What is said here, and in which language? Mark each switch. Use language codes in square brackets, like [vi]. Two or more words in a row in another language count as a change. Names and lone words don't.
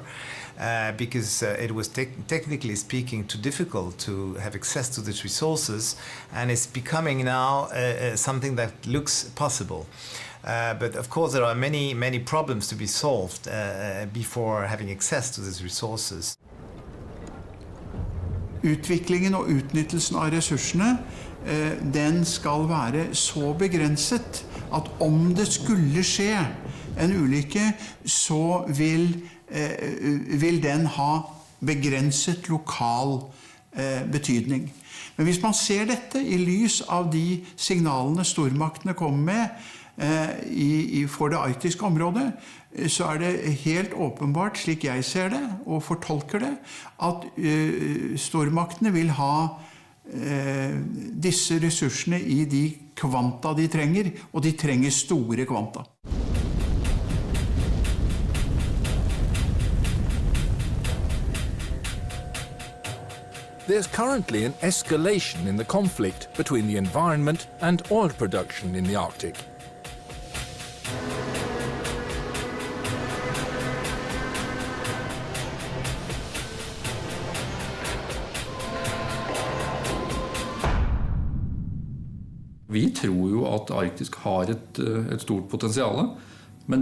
[en] Because it was technically speaking too difficult to have access to these resources, and it's becoming now something that looks possible. But of course there are many problems to be solved before having access to these resources. [no] Utviklingen og utnyttelsen av ressursene, den skal være så begrenset at om det skulle skje en ulykke, så vil den ha begrenset lokal betydning. Men hvis man ser dette i lys av de signalene stormaktene kommer med for det arktiske området, så er det helt åpenbart, slik jeg ser det og fortolker det, at stormaktene vil ha disse ressursene I de kvanta de trenger, og de trenger store kvanta. [en] There's currently an escalation in the conflict between the environment and oil production in the Arctic. [no] Vi tror jo at Arktis har et stort potensial, men